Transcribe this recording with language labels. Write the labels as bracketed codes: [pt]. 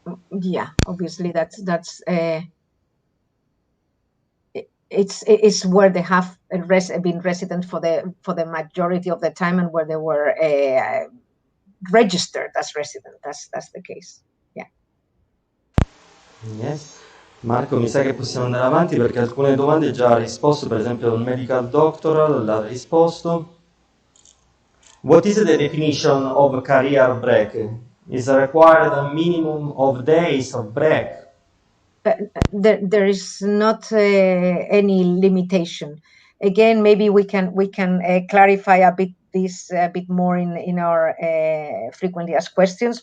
[en] Yeah, obviously that's it's where they have been resident for the majority of the time and where they were registered as resident. That's the case. Yeah. Yes. [it] Marco, mi sa che possiamo andare avanti perché alcune domande già ha risposto, per esempio il medical doctoral l'ha risposto. [en] What is the definition of career break? Is required a minimum of days of break? There is not any limitation. Again, maybe we can clarify a bit more in our frequently asked questions.